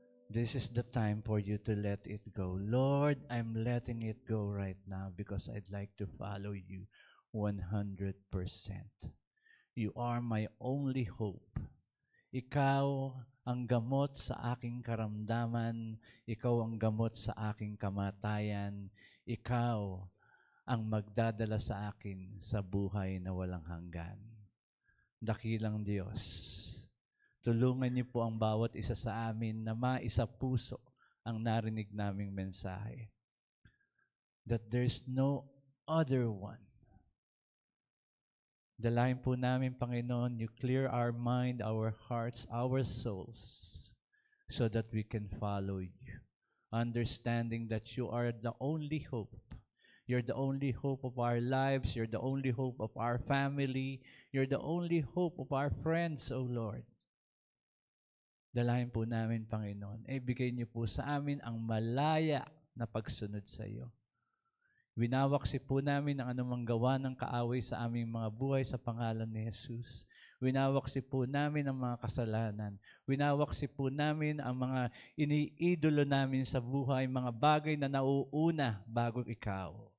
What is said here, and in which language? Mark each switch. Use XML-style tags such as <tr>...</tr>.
<en>This is the time for you to let it go. Lord, I'm letting it go right now because I'd like to follow you 100%. You are my only hope.</en> <tl>Ikaw ang gamot sa aking karamdaman. Ikaw ang gamot sa aking kamatayan. Ikaw ang magdadala sa akin sa buhay na walang hanggan. Dakilang Diyos, tulungan niyo po ang bawat isa sa amin na maisa puso ang narinig naming mensahe.</tl> <en>That there's no other one.</en> <tl>Dalayan po namin, Panginoon,</tl> <en>you clear our mind, our hearts, our souls, so that we can follow you, understanding that you are the only hope. You're the only hope of our lives. You're the only hope of our family. You're the only hope of our friends, O Lord.</en> <tl>Dalayan po namin, Panginoon, ibigay niyo po sa amin ang malaya na pagsunod sa iyo. Winawaksi po namin ang anumang gawa ng kaaway sa aming mga buhay sa pangalan ni Jesus. Winawaksi po namin ang mga kasalanan. Winawaksi po namin ang mga iniidolo namin sa buhay, mga bagay na nauuna bago ikaw.</tl>